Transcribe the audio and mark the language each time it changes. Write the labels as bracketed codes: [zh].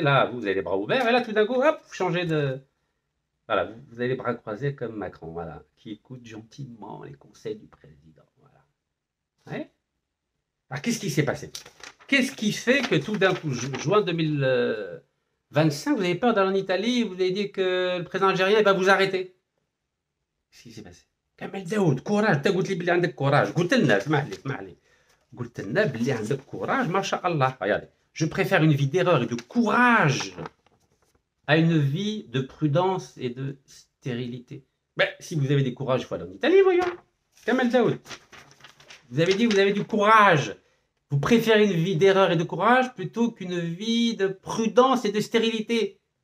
[fr] Là, vous avez les bras ouverts. Et là, tout d'un coup, hop, vous changez de. Voilà, vous avez les bras croisés comme Macron, voilà, qui écoute gentiment les conseils du président. Voilà. Ouais. Alors, qu'est-ce qui s'est passé? Qu'est-ce qui fait que tout d'un coup, juin 2025, vous avez peur d'aller en Italie, vous avez dit que le président algérien va vous arrêter? Qu'est-ce qui s'est passé? [ar] Kamel Daoud, courage, انت قلت لي بلي عندك courage. قلت لنا اسمح لي. قلت لنا بلي عندك courage, ما شاء الله. [fr] Regardez, je préfère une vie d'erreur et de courage à une vie de prudence et de stérilité. Ben, si vous avez du courage, il faut aller en Italie, voyons. Kamel Daoud. Vous avez dit que vous avez du courage. Vous préférez une vie d'erreur et de courage plutôt qu'une vie de prudence et de stérilité.